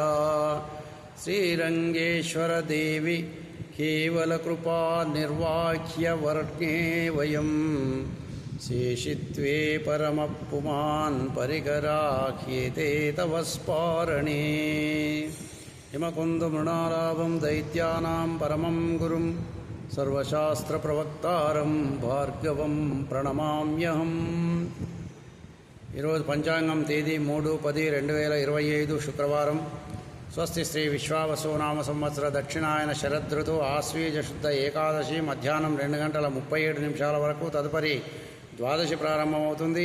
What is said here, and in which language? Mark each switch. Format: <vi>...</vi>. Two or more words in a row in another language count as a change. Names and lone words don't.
<sa>श्रीरङ्गेश्वर देवी केवलकृपा निर्वाह्यवर्णे वयं शेषित्वे परमपुमान् परिकराख्येते तव स्पारणे। हिमकुन्दमृणालाभं दैत्यानां परमं गुरुं सर्वशास्त्रप्रवक्तारं भार्गवं प्रणमाम्यहम्।</sa> <te>ఈరోజు పంచాంగం తేదీ 3-10-2025 శుక్రవారం. స్వస్తి శ్రీ విశ్వావసునామ సంవత్సర దక్షిణాయన శరదృతు ఆశ్వీజ శుద్ధ ఏకాదశి మధ్యాహ్నం 2:37 వరకు, తదుపరి ద్వాదశి ప్రారంభమవుతుంది.</te>